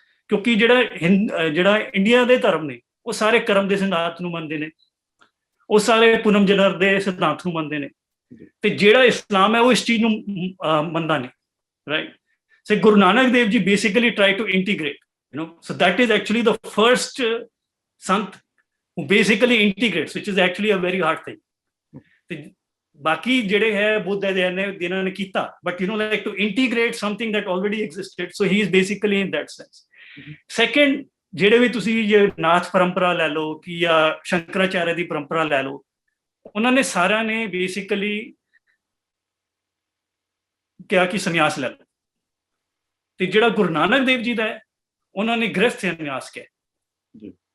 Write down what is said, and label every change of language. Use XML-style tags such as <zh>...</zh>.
<pa>ਕਿਉਂਕਿ ਜਿਹੜਾ ਇੰਡੀਆ ਦੇ ਧਰਮ ਨੇ ਉਹ ਸਾਰੇ ਕਰਮ ਦੇ ਸਿਧਾਂਤ ਨੂੰ ਮੰਨਦੇ ਨੇ, ਉਹ ਸਾਰੇ ਪੁਨਮ ਜਨਰ ਦੇ ਸਿਧਾਂਤ ਨੂੰ ਮੰਨਦੇ ਨੇ, ਤੇ ਜਿਹੜਾ ਇਸਲਾਮ ਹੈ ਉਹ ਇਸ ਚੀਜ਼ ਨੂੰ ਮੰਨਦਾ ਨਹੀਂ, right?</pa> <en>So Guru Nanak Dev ji basically try to integrate, so that is actually the first sant who basically integrates, which is actually a very hard thing.</en> <pa>ਤੇ ਬਾਕੀ ਜਿਹੜੇ ਹੈ ਬੁੱਧ ਹੈ ਇਹਨਾਂ ਨੇ ਕੀਤਾ,</pa> <en>but like to integrate something that already existed, so he is basically in that sense.</en> <pa>Second, ਜਿਹੜੇ ਵੀ ਤੁਸੀਂ ਜੇ ਨਾਥ ਪਰੰਪਰਾ ਲੈ ਲਓ ਕਿ ਜਾਂ ਸ਼ੰਕਰਾਚਾਰਿਆ ਦੀ ਪਰੰਪਰਾ ਲੈ ਲਓ, ਉਹਨਾਂ ਨੇ ਸਾਰਿਆਂ ਨੇ ਬੇਸਿਕਲੀ ਕਿਹਾ ਕਿ ਸੰਨਿਆਸ ਲੈ ਲਓ, ਤੇ ਜਿਹੜਾ ਗੁਰੂ ਨਾਨਕ ਦੇਵ ਜੀ ਦਾ ਹੈ ਉਹਨਾਂ ਨੇ ਗ੍ਰਸਥ ਸੰਨਿਆਸ ਕਿਹਾ।</pa>